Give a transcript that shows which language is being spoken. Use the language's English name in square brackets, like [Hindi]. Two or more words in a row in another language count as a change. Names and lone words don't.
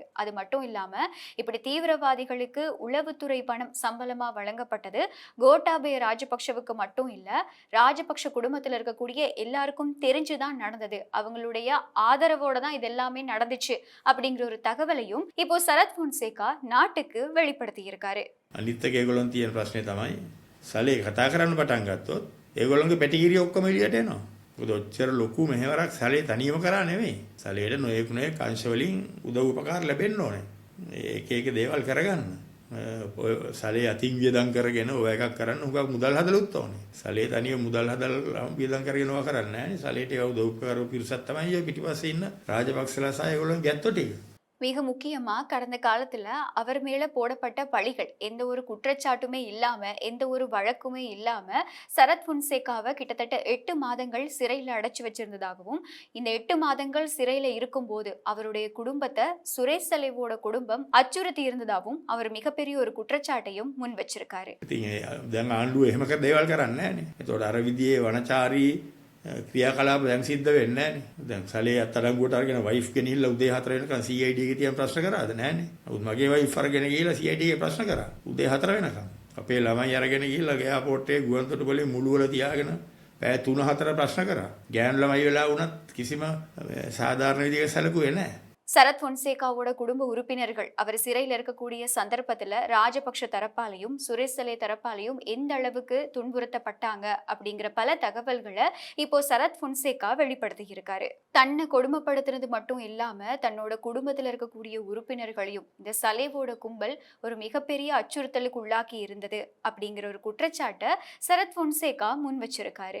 [Tamil] அது மட்டும் இல்லாம இப்படி தீவிரவாதிகளுக்கு உளவுத்துறை பணம் சம்பளமா வழங்கப்பட்டது கோட்டாபய ராஜபக்ஷவுக்கு மட்டும் இல்ல, ராஜபக்ஷ குடும்பத்துல இருக்கக்கூடிய எல்லாருக்கும் தெரிஞ்சுதான் நடந்தது, அவங்களுடைய ஆதரவோட தான் இதெல்லாமே நடந்துச்சு அப்படிங்கிற ஒரு தகவலையும் இப்போ சரத் பொன்சேகா நாட்டுக்கு வெளிப்படுத்தி இருக்காரு. [Sinhala] අනිත් එක ඒගොල්ලන් තියෙන ප්‍රශ්නේ තමයි සලේ කතා කරන්න පටන් ගත්තොත් ඒගොල්ලන්ගේ පැටිගිරිය ඔක්කොම එළියට එනවා. මොකද ඔච්චර ලොකු මෙහෙවරක් සලේ තනියම කරා නෙවෙයි. සලේට නොයෙක් අංශ වලින් උදව් උපකාර ලැබෙන්න ඕනේ. ඒක ඒක දේවල් කරගන්න. සලේ අතින් වියදම් කරගෙන ඔය එකක් කරන්න උගක් මුදල් හදලුත් ඕනේ. සලේ තනියම මුදල් හදලා වියදම් කරගෙන ඔය කරන්නේ නැහැ නේ. සලේට ඒ උදව් උපකාර පිරිසක් තමයි ඔය පිටිපස්සේ ඉන්න රාජපක්ෂලා සහ ඒගොල්ලන් ගැත්තෝ ටික. [Tamil] மிக முக்கியமா கடந்த காலத்துல அவர் மேல போடப்பட்ட பழிகள், எந்த ஒரு குற்றச்சாட்டுமே இல்லாம எந்த ஒரு வழக்குமே இல்லாம சரத் பொன்சேகாவை கிட்டத்தட்ட 8 மாதங்கள் சிறையில அடைச்சு வச்சிருந்ததாகவும், இந்த 8 மாதங்கள் சிறையில இருக்கும் போது அவருடைய குடும்பத்தை சுரேஷ் சலேவோட குடும்பம் அச்சுறுத்தி இருந்ததாகவும் அவர் மிகப்பெரிய ஒரு குற்றச்சாட்டையும் முன் வச்சிருக்காரு. [Sinhala] දැන් ආණ්ඩුව එහෙම දේවල් කරන්නේ නැහැ නේ. ඒතකොට අර විදිහේ වනචාරී ක්‍රියාකලාප දැන් සිද්ධ වෙන්නේ නැහැ නේ. දැන් සලේ අත්අඩංගුවට අරගෙන වයිෆ් ගෙනිහිල්ලා උදේ 4 වෙනකන් CID එකේ තියන් ප්‍රශ්න කරාද නැහනේ. නමුත් මගේ වයිෆ් අරගෙන ගිහිල්ලා CID එකේ ප්‍රශ්න කරා උදේ 4 වෙනකන්. අපේ ළමයි අරගෙන ගිහිල්ලා එයාපෝට් එකේ ගුවන්තොටුපළේ මුළු වල තියාගෙන පැය 3-4 ප්‍රශ්න කරා. ගෑනු ළමයි වෙලා වුණත් කිසිම සාධාරණ විදිහකට සැලකුවේ නැහැ. [Tamil] சரத் பொன்சேகாவோட குடும்ப உறுப்பினர்கள் அவர் சிறையில் இருக்கக்கூடிய சந்தர்ப்பத்துல ராஜபக்ஷ தரப்பாலையும் சுரேஷ் சலே தரப்பாலையும் எந்த அளவுக்கு துன்புறுத்தப்பட்டாங்க அப்படிங்கிற பல தகவல்களை இப்போ சரத் பொன்சேகா வெளிப்படுத்தி இருக்காரு. தன்னை கொடுமைப்படுத்துறது மட்டும் இல்லாம தன்னோட குடும்பத்துல இருக்கக்கூடிய உறுப்பினர்களையும் இந்த சலேவோட கும்பல் ஒரு மிகப்பெரிய அச்சுறுத்தலுக்கு உள்ளாக்கி இருந்தது அப்படிங்கிற ஒரு குற்றச்சாட்டை சரத் பொன்சேகா முன் வச்சிருக்காரு.